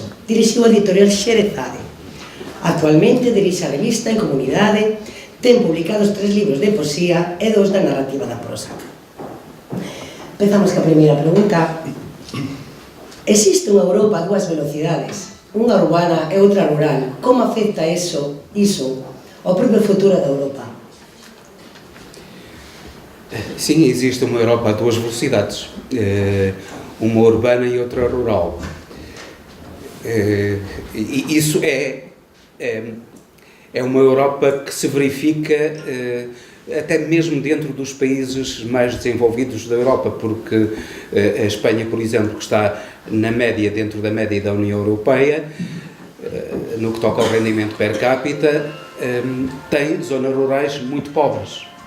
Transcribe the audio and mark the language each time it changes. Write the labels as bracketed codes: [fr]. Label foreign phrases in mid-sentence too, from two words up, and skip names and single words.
[gl] Dirixiu a editorial Xerezade. Actualmente dirixe a revista En Comunidade, ten publicados 3 libros de poesía e 2 da narrativa da prosa. Empezamos ca primeira pregunta. Existe unha Europa a 2 velocidades, unha urbana e outra rural. Como afecta iso ao propio futuro da Europa? [pt] Sim, existe uma Europa a 2 velocidades, uma urbana e outra rural. E isso é uma Europa que se verifica até mesmo dentro dos países mais desenvolvidos da Europa, porque a Espanha, por exemplo, que está na média, dentro da média da União Europeia, no que toca ao rendimento per capita, tem zonas rurais muito pobres.